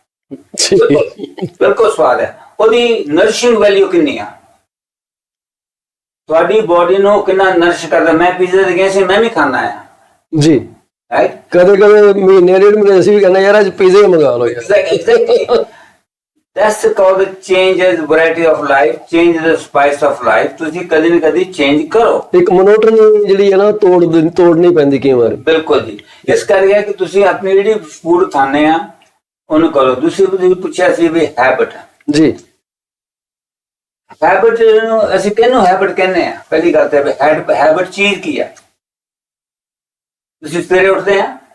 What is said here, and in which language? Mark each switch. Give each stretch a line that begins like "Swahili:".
Punjabi: ਬਿਲਕੁਲ ਸਵਾਦ ਹੈ। ਉਹਦੀ ਨਰਿਸ਼ਿੰਗ ਵੈਲਿਊ ਕਿੰਨੀ ਆ? ਤੁਹਾਡੀ ਬੋਡੀ ਨੂੰ ਕਿੰਨਾ ਨਰਿਸ਼ ਕਰਦਾ? ਮੈਂ ਪੀਜ਼ਾ ਦੇ ਗਿਆ ਸੀ, ਮੈਂ ਵੀ ਖਾਣਾ ਹੈ ਜੀ। ਰਾਈਟ, ਕਦੇ ਕਦੇ ਮਹੀਨੇ ਡੇਢ ਮਹੀਨੇ ਅਸੀਂ ਵੀ ਕਹਿੰਦੇ ਯਾਰ ਅੱਜ ਪੀਜ਼ਾ ਹੀ ਮੰਗਾ ਲਓ ਯਾਰ।
English: That's called the change as variety of life, change the spice of life.
Punjabi: ਤੁਸੀਂ ਕਦੀ ਨਾ ਕਦੀ ਚੇਂਜ ਕਰੋ। ਇੱਕ ਮੋਨੋਟਨੀ ਜਿਹੜੀ ਹੈ ਨਾ ਤੋੜਨੀ ਪੈਂਦੀ ਕਈ ਵਾਰ। ਬਿਲਕੁਲ ਜੀ। ਇਸ ਕਰਕੇ ਕਿ ਤੁਸੀਂ ਆਪਣੀ ਜਿਹੜੀ ਫੂਡ ਖਾਣੇ ਆ ਉਹਨੂੰ ਕਰੋ। ਤੁਸੀਂ ਪੁੱਛਿਆ ਸੀ ਵੀ ਹੈਬਿਟ ਜੀ। ਹੈਬਿਟ ਨੂੰ ਅਸੀਂ ਕਿਹਨੂੰ ਹੈਬਿਟ ਕਹਿੰਦੇ ਆ? ਪਹਿਲੀ ਗੱਲ ਤੇ ਹੈਬਿਟ ਚੀਜ਼ ਕੀ ਆ? ਤੁਸੀਂ ਸਵੇਰੇ ਉੱਠਦੇ ਆ